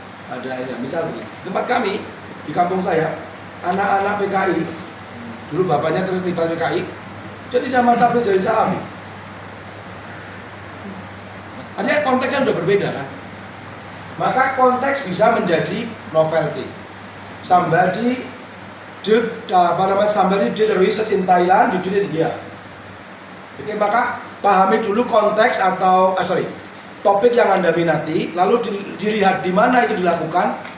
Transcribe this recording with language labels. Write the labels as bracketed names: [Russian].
[Indonesian] Ada ya, misalnya tempat kami di kampung saya, anak-anak PKI, dulu bapaknya terlibat PKI, jadi jamaah tabligh jadi salafi. Artinya konteksnya sudah berbeda kan? Maka konteks bisa menjadi novelty. [English] Somebody did research in Thailand, you did it here. [Indonesian] Oke, maka pahami dulu konteks atau topik yang Anda minati, lalu dilihat di mana itu dilakukan.